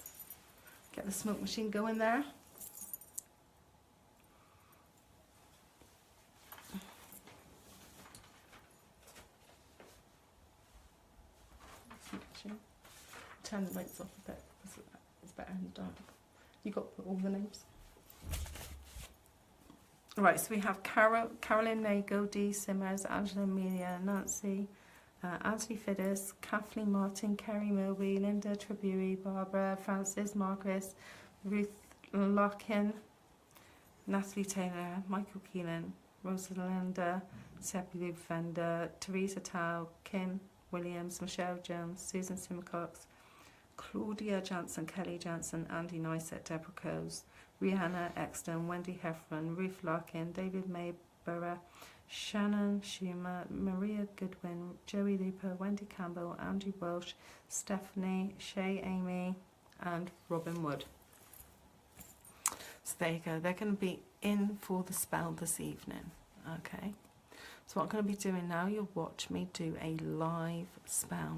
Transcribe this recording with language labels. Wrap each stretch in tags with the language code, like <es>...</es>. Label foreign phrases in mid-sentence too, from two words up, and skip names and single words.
<en>Get the smoke machine going there. Turn the lights off a bit. It's better in the dark. You got all the names? Right, so we have Carolyn Nago, Dee Simmers, Angela Amelia, Nancy, Anthony Fiddis, Kathleen Martin, Kerry Milby, Linda Tribui, Barbara, Francis, Marcus, Ruth Larkin, Natalie Taylor, Michael Keelan, Rosalinda, Seppi Fender, Teresa Tao, Kim Williams, Michelle Jones, Susan Simcox, Claudia Jansen, Kelly Jansen, Andy Neisett, Deborah Coase, Rihanna Exton, Wendy Heffron, Ruth Larkin, David May Borough, Shannon Schumer, Maria Goodwin, Joey Looper, Wendy Campbell, Andrew Welsh, Stephanie, Shay Amy, and Robin Wood. So there you go. They're going to be in for the spell this evening. Okay. So what I'm going to be doing now, you'll watch me do a live spell.</en>